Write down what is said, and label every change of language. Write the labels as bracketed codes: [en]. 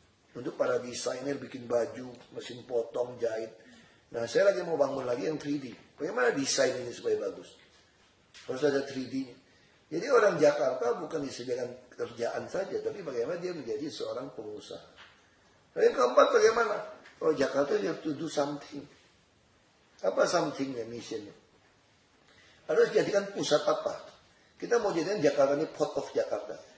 [id] Untuk para desainer bikin baju, mesin potong, jahit. Nah saya lagi mau bangun lagi yang 3D. Bagaimana desain ini supaya bagus? Harus ada 3D-nya. Jadi orang Jakarta bukan disediakan kerjaan saja, tapi bagaimana dia menjadi seorang pengusaha. Nah yang keempat bagaimana? Kalau [en] Jakarta you have to do something. [id] Apa somethingnya, missionnya? Harus jadikan pusat apa? Kita mau jadikan Jakarta ini [en] port of Jakarta.